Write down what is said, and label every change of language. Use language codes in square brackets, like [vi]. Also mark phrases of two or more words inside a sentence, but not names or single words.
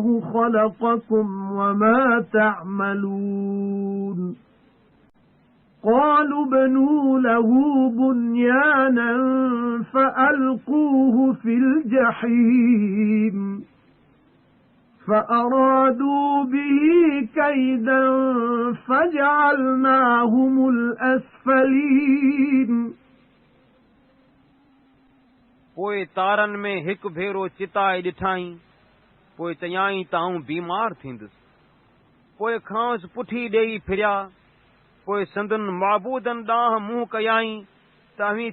[ar] خَلَقَكُمْ وَمَا تَعْمَلُونَ قَالُوا ابْنُوا لَهُ بُنْيَانًا فَأَلْقُوهُ فِي الْجَحِيمِ فَأَرَادُوا بِهِ كَيْدًا فَجَعَلْنَاهُمُ الْأَسْفَلِينَ [sd] पोइ तारनि में हिकु भेरो चिताए ॾिठाई पोइ चयाईं त आऊं बीमार थींदुसि पोइ खांसि पुठी ॾेई फिरिया पोइ संदन माबूदनि ॾांहुं मुंहुं कयाईं त अव्हीं